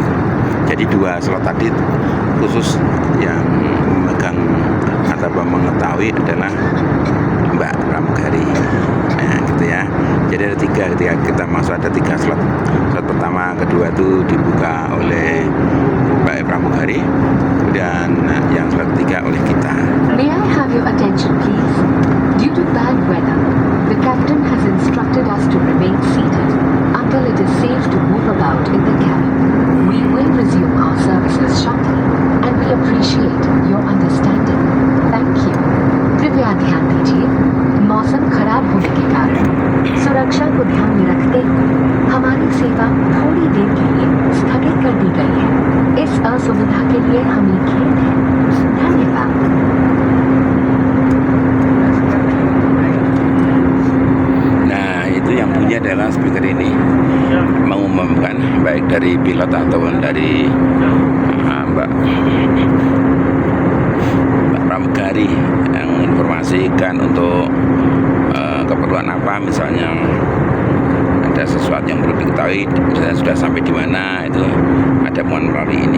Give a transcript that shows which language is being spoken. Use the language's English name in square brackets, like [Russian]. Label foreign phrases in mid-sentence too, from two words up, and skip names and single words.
[Indonesian] Jadi 2 slot tadi khusus yang memegang atau mengetahui adalah mbak pramugari. Nah, gitu ya. Jadi ada 3, ketika kita masuk ada 3 slot. Slot pertama, kedua itu dibuka oleh mbak pramugari, kemudian yang slot 3 oleh kita. [English] May I have your attention, please? Due to bad weather, the captain has instructed us to remain seated until it is safe to move about in the cabin. We will resume our services shortly, and we appreciate your understanding. Thank you. [Hindi] कृपया ध्यान दीजिए, मौसम खराब होने के कारण सुरक्षा को ध्यान में रखते हुए हमारी सेवा थोड़ी देर के लिए स्थगित कर दी गई है। इस असुविधा के लिए हमें खेद है। धन्यवाद। [Indonesian] Nah, itu yang punya adalah speaker ini, mengumumkan baik dari pilot ataupun dari mbak pramugari yang informasikan untuk keperluan apa, misalnya ada sesuatu yang perlu diketahui, misalnya sudah sampai di mana, itu ada melalui ini.